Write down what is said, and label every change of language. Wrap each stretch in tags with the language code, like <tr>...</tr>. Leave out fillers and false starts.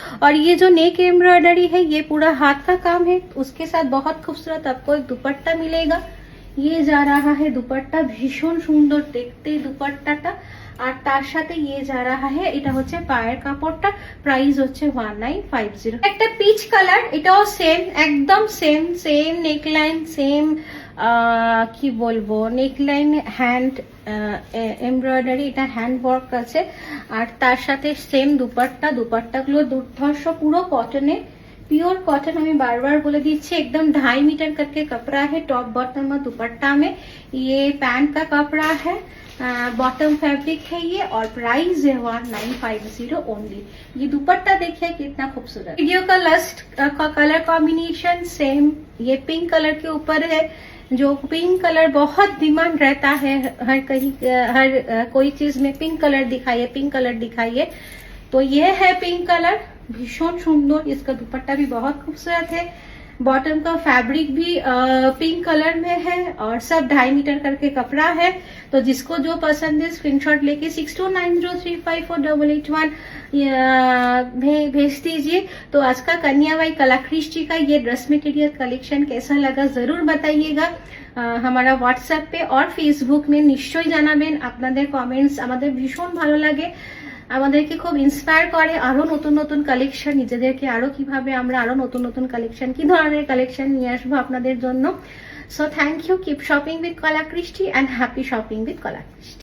<hi>और ये जो नेक एम्ब्रॉयडरी है, ये पूरा हाथ का काम है। उसके साथ बहुत खूबसूरत आपको एक दुपट्टा मिलेगा। ये जा रहा है दुपट्टा,</hi> <bn>ভীষণ সুন্দর দেখতে দুপাট্টাটা। আর তার সাথে</bn> <hi>ये जा रहा है,</hi> <bn>এটা হচ্ছে পায়ের কাপড়টা। প্রাইস হচ্ছে 1950। একটা পিচ কালার, এটাও সেম, একদম সেম নেকলাইন, সেম কি বলবো, নেকলাইন হ্যান্ড এমব্রয়ডারি, এটা হ্যান্ড ওয়ার্ক আছে। আর তার সাথে সেম দুপাট্টা, দুপাট্টাগুলো দুর্ধর্ষ, পুরো কটনে, प्योर कॉटन।</bn> <hi>हमें बार बार बोले दीजिए, एकदम 2.5 मीटर करके कपड़ा है, टॉप बॉटम और दुपट्टा में। ये पैंट का कपड़ा है, बॉटम फैब्रिक है ये, और प्राइस है 1950 ओनली। ये दुपट्टा देखिए कितना खूबसूरत। वीडियो का लास्ट का कलर कॉम्बिनेशन सेम, ये पिंक कलर के ऊपर है, जो पिंक कलर बहुत डिमांड रहता है, हर कोई चीज में पिंक कलर दिखाइए, पिंक कलर दिखाइए। तो ये है पिंक कलर, भीषण सुंदर, इसका दुपट्टा भी बहुत खूबसूरत है। बॉटम का फैब्रिक भी पिंक कलर में है और सब 2.5 मीटर करके कपड़ा है। तो जिसको जो पसंद है स्क्रीनशॉट लेके 6290354881 भेज दीजिए। तो आज का कन्या बाई कलाकृष्टि का ये ड्रेस मटेरियल कलेक्शन कैसा लगा जरूर बताइएगा। हमारा व्हाट्सएप पे और फेसबुक में</hi> <bn>নিশ্চয়ই জানাবেন। আপনাদের কমেন্টস আমাদের ভীষণ ভালো লাগে, আমাদেরকে খুব ইন্সপায়ার করে আরো নতুন নতুন কালেকশন, নিজেদেরকে আরো কিভাবে আমরা আরো নতুন নতুন কালেকশন, কি ধরনের কালেকশন নিয়ে আসবো আপনাদের জন্য।</bn> <en>so thank you, keep shopping with Kalakrishti</en> <bn>and happy shopping with Kalakristi.</bn>